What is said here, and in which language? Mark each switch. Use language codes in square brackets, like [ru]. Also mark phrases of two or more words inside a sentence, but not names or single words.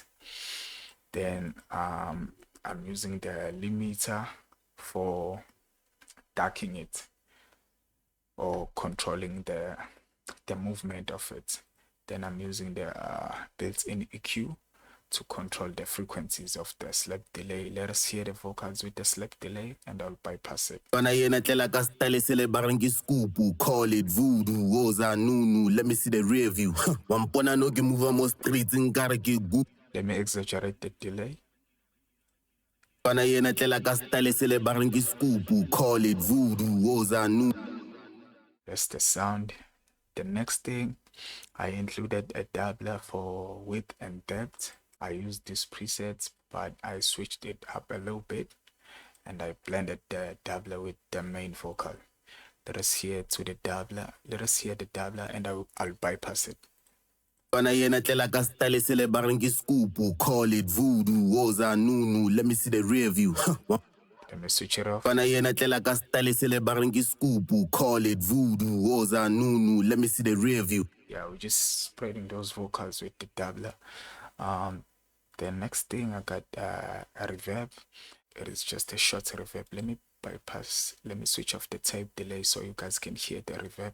[en] Then I'm using the limiter for darkening it or controlling the movement of it. Then I'm using the built-in EQ to control the frequencies of the slap delay. Let us hear the vocals with the slap delay and I'll bypass it. [st] Fana yena tlela ka style se le bareng ke scoop, [en] call it voodoo, [zu] woza nunu, [en] let me see the rear view. [st] Wampona no ke move mo streets nkare ke good. [en] Let me exaggerate the delay. [st] Fana yena tlela ka style se le bareng ke scoop, [en] call it voodoo, [zu] woza nunu. [en] That's the sound. The next thing, I included a doubler for width and depth. I used these presets, but I switched it up a little bit and I blended the doubler with the main vocal. Let us hear to the doubler. Let us hear the doubler and I'll bypass it. [st] Fana yena tlela ka style se le bareng ke scoop, [en] call it voodoo, [zu] woza nunu, [en] let me see the rear view. Let me switch it off. [st] Fana yena tlela ka style se le bareng ke scoop, [en] call it voodoo, [zu] woza nunu, [en] let me see the rear view. Yeah, we're just spreading those vocals with the doubler. The next thing I got a reverb. It is just a short reverb. Let me switch off the tape delay so you guys can hear the reverb.